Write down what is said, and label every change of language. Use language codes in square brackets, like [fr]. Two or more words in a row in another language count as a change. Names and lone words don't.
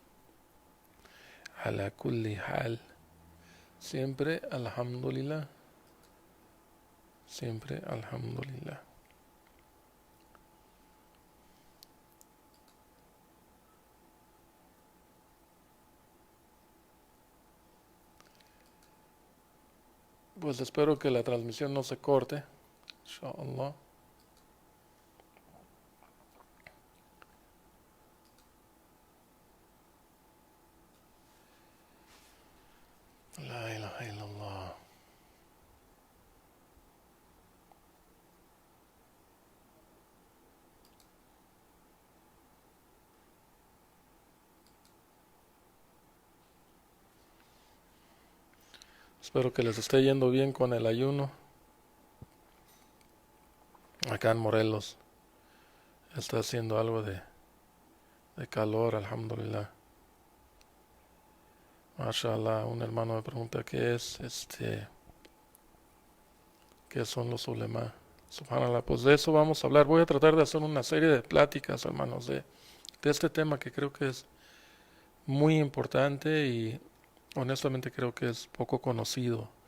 [ar] على كل حال. [es] Siempre alhamdulillah. Siempre alhamdulillah. Pues espero que la transmisión no se corte. [ar] إن شاء الله. لا إله إلا الله. [es] Espero que les esté yendo bien con el ayuno. Acá en Morelos está haciendo algo de calor, alhamdulillah. Mashallah, un hermano me pregunta qué son los ulema. Subhanallah, pues de eso vamos a hablar. Voy a tratar de hacer una serie de pláticas, hermanos, de este tema que creo que es muy importante y honestamente creo que es poco conocido.